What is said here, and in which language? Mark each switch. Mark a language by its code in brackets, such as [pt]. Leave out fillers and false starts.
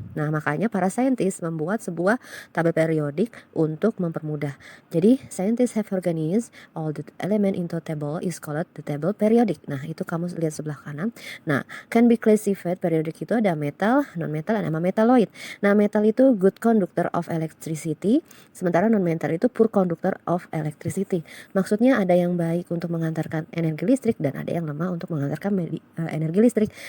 [id] Nah, makanya para saintis membuat sebuah tabel periodik untuk mempermudah. [en] Jadi, scientists have organized all the element into table is called the table periodic. [id] Nah, itu kamu lihat sebelah kanan. Nah, [en] can be classified periodic [id] itu ada metal, non-metal, dan metalloid. Nah, metal itu [en] good conductor of electricity, [id] sementara non-metal itu [en] poor conductor of electricity. [id] Maksudnya ada yang baik untuk mengantarkan energi listrik dan ada yang lemah untuk mengantarkan energi listrik.